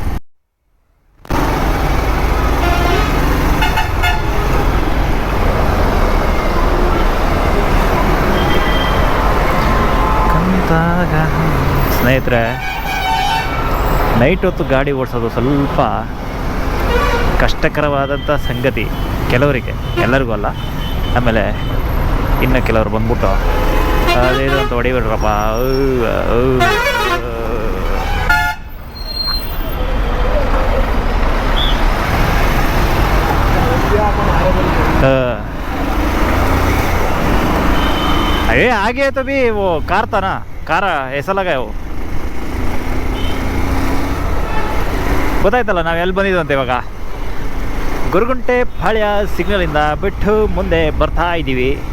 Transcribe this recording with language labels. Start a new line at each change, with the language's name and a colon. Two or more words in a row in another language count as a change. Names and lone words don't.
Kannada: ಸ್ನೇಹಿತರೆ, ನೈಟ್ ಹೊತ್ತು ಗಾಡಿ ಓಡಿಸೋದು ಸ್ವಲ್ಪ ಕಷ್ಟಕರವಾದಂಥ ಸಂಗತಿ ಕೆಲವರಿಗೆ, ಎಲ್ಲರಿಗೂ ಅಲ್ಲ. ಆಮೇಲೆ ಇನ್ನು ಕೆಲವರು ಬಂದ್ಬಿಟ್ಟು ಅದೇನು ಅಂತ ಹೊಡಿಬಿಡ್ರಪ್ಪ.
Hindi: अरे आगे तो भी वो कार था ना, कार ऐसा लगा है वो.
Kannada: ಗೊತ್ತಾಯ್ತಲ್ಲ ನಾವು ಎಲ್ಲಿ ಬಂದಿದ್ದು ಅಂತ. ಇವಾಗ ಗುರುಗುಂಟೆ ಪಾಳ್ಯ ಸಿಗ್ನಲಿಂದ ಬಿಟ್ಟು ಮುಂದೆ ಬರ್ತಾ ಇದ್ದೀವಿ.